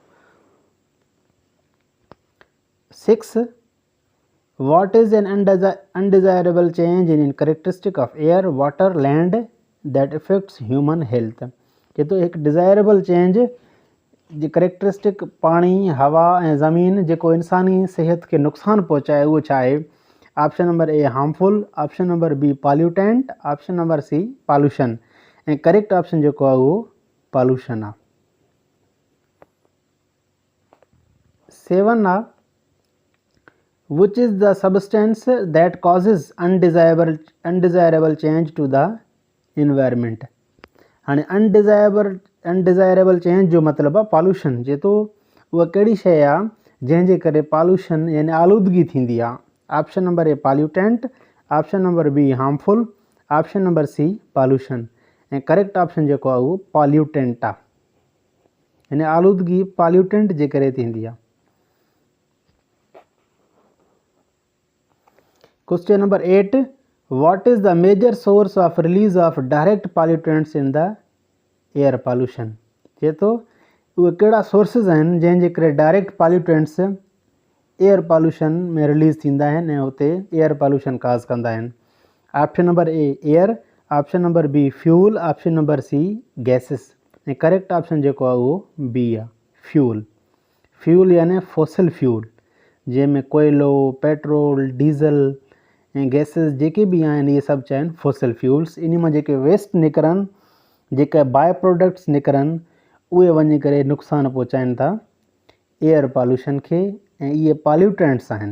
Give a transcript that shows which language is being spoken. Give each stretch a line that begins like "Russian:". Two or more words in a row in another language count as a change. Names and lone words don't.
English: 6 What is an undesirable change in characteristic of air, water, land that affects human health?
Sindhi: ये तो एक
English: desirable change
Sindhi: जी करेक्टरिस्टिक पाणी, हवा ऐं ज़मीन जेको इंसानी सेहत खे नुक़सानु पहुचाए उहो छा आहे।
English: option number A harmful, option number B pollutant, option number C pollution,
Sindhi: ऐं
English: correct option
Sindhi: जेको आहे उहो पॉल्यूशन आहे। 7 आहे,
English: which is the substance that causes undesirable change to the environment।
Sindhi: हाणे
English: undesirable change
Sindhi: जो मतिलबु आहे पॉल्यूशन, जे तो उहा कहिड़ी शइ आहे जंहिंजे करे पॉल्यूशन यानी आलूदगी थींदी आहे।
English: option number A pollutant, option number B harmful, option number C pollution,
Sindhi: ऐं
English: correct option
Sindhi: जेको आहे उहो पॉल्यूटेंट आहे, यानी आलूदगी पॉल्यूटेंट जे करे थींदी आहे।
English: Question number 8, what is the major source of release of direct pollutants in the air pollution?
Sindhi: ये तो उहे कहिड़ा सोर्सिस आहिनि जंहिंजे करे
English: direct pollutants air pollution
Sindhi: में रिलीज़ थींदा आहिनि ऐं हुते
English: air pollution cause
Sindhi: कंदा आहिनि।
English: option number A air, option number B fuel, option number C gases, ऐं correct option
Sindhi: जेको आहे उहो बी आहे
English: फ्यूल।
Sindhi: फ्यूल यानी
English: fossil fuel,
Sindhi: जंहिंमें कोयलो, पेट्रोल, डीज़ल ऐं गैसिस जेके बि आहिनि इहे सभु चइनि
English: fossil fuels.
Sindhi: इन मां जेके वेस्ट निकिरनि, जेके
English: by products
Sindhi: निकिरनि, उहे वञी करे नुक़सानु पहुचाइनि था
English: air pollution
Sindhi: खे, ऐं इहे पॉल्यूटेंट्स आहिनि।